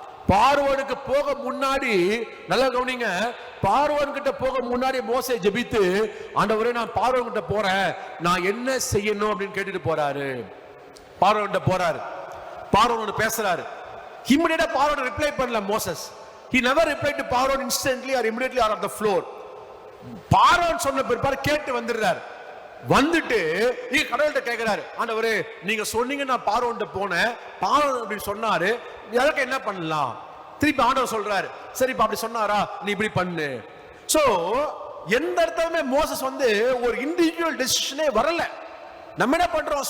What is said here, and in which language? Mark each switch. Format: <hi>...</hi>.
<ta>பார்வோனுக்கு போக முன்னாடி, நல்லா கவனிங்க, பார்வோன் கிட்ட போக முன்னாடி மோசே ஜெபித்து, ஆண்டவரே நான் பார்வோன் கிட்ட போறேன், நான் என்ன செய்யணும் அப்படின்னு கேட்டுட்டு போறாரு. பார்வோன் கிட்ட போறாரு, பார்வோன் பேசுறாரு. இமிடியேட்டா பார்வோன் ரிப்ளை பண்ணல Moses.</ta> <en>He never replied to Pharaoh instantly or immediately or on the floor.</en> <ta>பார்வோன் சொன்ன பிற்பாடு கேட்டு வந்துடுறாரு. வந்துட்டு நீங்க கடவுள்கிட்ட கேட்கிறாரு, ஆண்டவரே நீங்க சொன்னீங்க நான் பார்வோன்ட்ட போனேன், பார்வோன் அப்படி சொன்னாரு, அதற்கு என்ன பண்ணலாம்? திருப்பி ஆண்டவர் சொல்றாரு, சரிப்பா அப்படி சொன்னாரா, நீ இப்படி பண்ணு. சோ எந்த இடத்துலயுமே மோசஸ் ஒரு இண்டிவிஜுவல் டெசிஷனே வரல. நம்ம என்ன பண்றோம்?</ta>